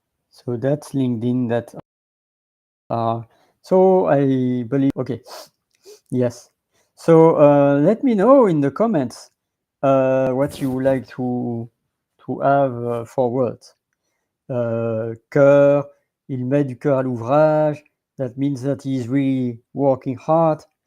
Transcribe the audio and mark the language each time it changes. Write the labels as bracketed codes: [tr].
[en] So that's LinkedIn. That so I believe. Okay. Yes. So let me know in the comments what you would like to have for words. [fr] Cœur, il met du cœur à l'ouvrage. [en] That means that he is really working hard.